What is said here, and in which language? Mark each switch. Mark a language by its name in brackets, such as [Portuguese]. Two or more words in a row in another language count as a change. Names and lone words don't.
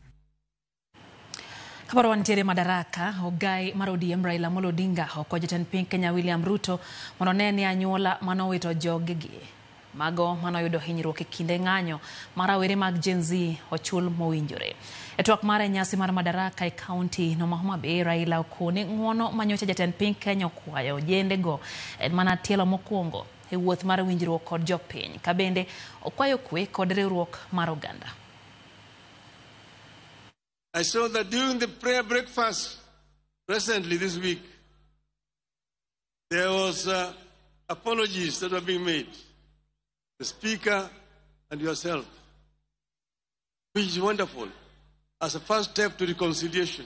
[Luo (Kenya and Tanzania)] Kabaro wantiere madaraka, ogai mar ODM Raila Amolo Odinga oko jatend piny Kenya William Ruto mondo ne anyuola manowito jogegi mago manoyudo hinyruok e kinde ng'anyo mar rawere mag Gen Z ochul mowinjore. E twak mar nyasi mar madaraka e kaunti no ma Homa Bay, Raila okone ng'uono manyocha jatend piny Kenya okwayo ojendego en mana tielo mokwongo e wuoth mar winjruok kod jopiny. Kabende okwayo kwe kod riwruok mar oganda. [English] I saw that during the prayer breakfast recently this week, there was apologies that were being made. The speaker and yourself, which is wonderful as a first step to reconciliation.